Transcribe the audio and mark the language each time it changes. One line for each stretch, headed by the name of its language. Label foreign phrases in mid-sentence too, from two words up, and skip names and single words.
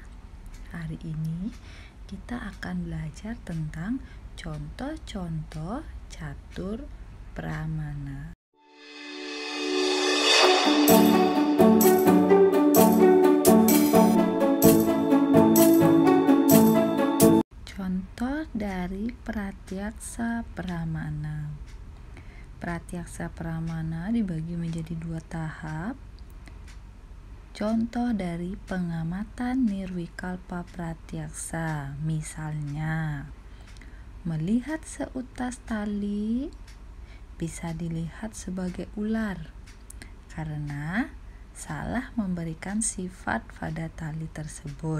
Indonesian: Hari ini kita akan belajar tentang contoh-contoh catur pramana. Contoh dari pratyaksa pramana. Pratyaksa pramana dibagi menjadi 2 tahap. Contoh dari pengamatan nirwikalpa pratyaksa, misalnya melihat seutas tali bisa dilihat sebagai ular karena salah memberikan sifat pada tali tersebut.